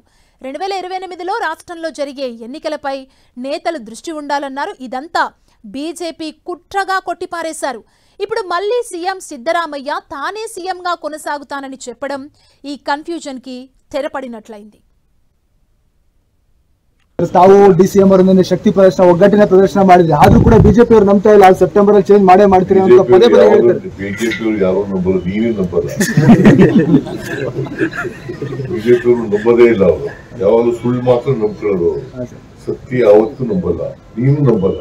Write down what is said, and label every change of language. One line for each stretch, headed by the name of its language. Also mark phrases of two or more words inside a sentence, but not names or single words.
Telugu: 2028లో రాష్ట్రంలో జరిగే ఎన్నికలపై నేతలు దృష్టి ఉండాలన్నారు. ఇదంతా బీజేపీ కుట్రగా కొట్టిపారేశారు. ఇప్పుడు మళ్లీ సీఎం సిద్ధరామయ్య తానే సీఎంగా కొనసాగుతానని చెప్పడం ఈ కన్ఫ్యూజన్ కి తెరపడినట్లయింది.
Kannada: ತಾವು ಡಿಸಿಎಂ ಅವರ ಶಕ್ತಿ ಪ್ರದರ್ಶನ ಒಗ್ಗಟ್ಟಿನ ಪ್ರದರ್ಶನ ಮಾಡಿದ್ರೆ ಆದ್ರೂ ಕೂಡ ಬಿಜೆಪಿ ಅವರು ನಂಬ್ತಾ ಇಲ್ಲ. ಸೆಪ್ಟೆಂಬರ್ ಅಲ್ಲಿ ಚೇಂಜ್ ಮಾಡೇ ಮಾಡ್ತೀರಿ ಅಂತ ಪದೇ ಪದೇ ಹೇಳ್ತಾರೆ. ಬಿಜೆಪಿ ಅವರು ಯಾರು ನಂಬಲ್ಲ, ನೀವೇ ನಂಬಲ್ಲ. ಬಿಜೆಪಿ ಅವರು ನಂಬದೇ ಇಲ್ಲ. ಅವರು ಯಾವಾಗಲೂ ಸುಳ್ಳು ಮಾತ್ರ ನಂಬ್ಕೊಳ್ಳೋರು, ಸತ್ಯ ಯಾವತ್ತೂ ನಂಬಲ್ಲ, ನೀನು ನಂಬಲ್ಲ.